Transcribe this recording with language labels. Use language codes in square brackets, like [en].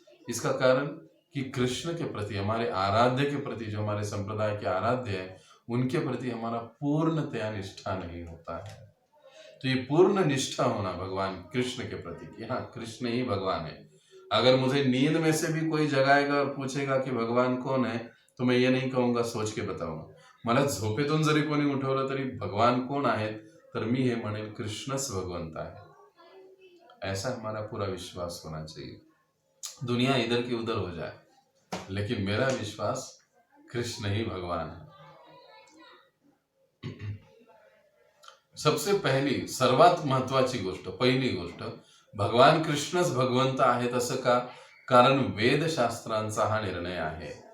[hi] इसका कारण कि कृष्ण के प्रति, हमारे आराध्य के प्रति, जो हमारे संप्रदाय के आराध्य है, उनके प्रति हमारा पूर्णतया निष्ठा नहीं होता है. तो ये पूर्ण निष्ठा होना भगवान कृष्ण के प्रति कि हाँ कृष्ण ही भगवान है. अगर मुझे नींद में से भी कोई जगाएगा और पूछेगा कि भगवान कौन है, तो मैं ये नहीं कहूंगा सोच के बताऊंगा. [mr] मला झोपेतून जरी कोणी उठवलं तरी भगवान कोण आहेत, तर मी हे म्हणेल कृष्णच भगवंत आहे. [hi] ऐसा हमारा पूरा विश्वास होना चाहिए. दुनिया इधर की उधर हो जाए, लेकिन मेरा विश्वास कृष्ण ही भगवान है. [mr] सबसे पहिली सर्वात महत्वाची गोष्ट, पहिली गोष्ट, भगवान कृष्णच भगवंत आहेत असं का, कारण वेदशास्त्रांचा हा निर्णय आहे.